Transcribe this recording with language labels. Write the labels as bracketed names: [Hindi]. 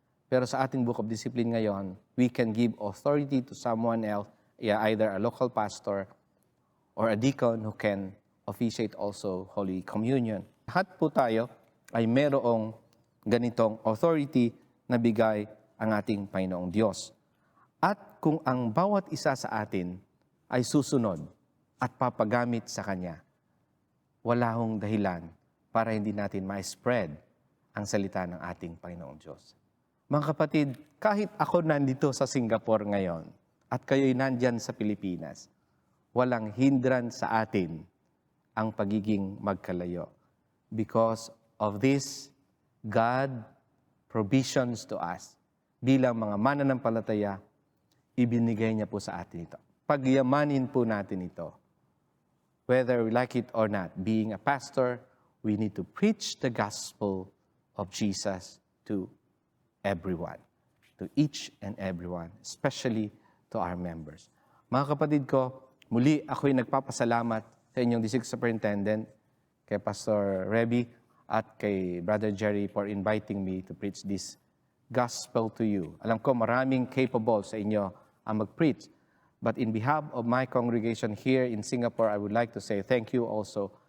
[Filipino] Pero sa ating [English] Book of Discipline [Filipino] ngayon, [English] we can give authority to someone else, either a local pastor or a deacon who can officiate also Holy Communion. [Filipino] Lahat po tayo ay merong ganitong authority na bigay ang ating Panginoong Diyos. At kung ang bawat isa sa atin ay susunod at papagamit sa Kanya, wala hong dahilan para hindi natin ma-spread ang salita ng ating Panginoong Diyos. Mga kapatid, kahit ako nandito sa Singapore ngayon at kayo'y nandyan sa Pilipinas, walang hindran sa atin ang pagiging magkalayo. [English] Because of this, God provisions to us. [Filipino] Bilang mga mananampalataya, ibinigay niya po sa atin ito. Pagyamanin po natin ito. [English] Whether we like it or not, being a pastor, we need to preach the gospel of Jesus to everyone, to each and everyone, especially to our members. [Filipino] Mga kapatid ko, muli ako'y nagpapasalamat sa inyong District Superintendent, kay Pastor Reby, at kay Brother Jerry [English] for inviting me to preach this gospel to you. [Filipino] Alam ko maraming capable sa inyo ang mag-preach. [English] But in behalf of my congregation here in Singapore, I would like to say thank you also.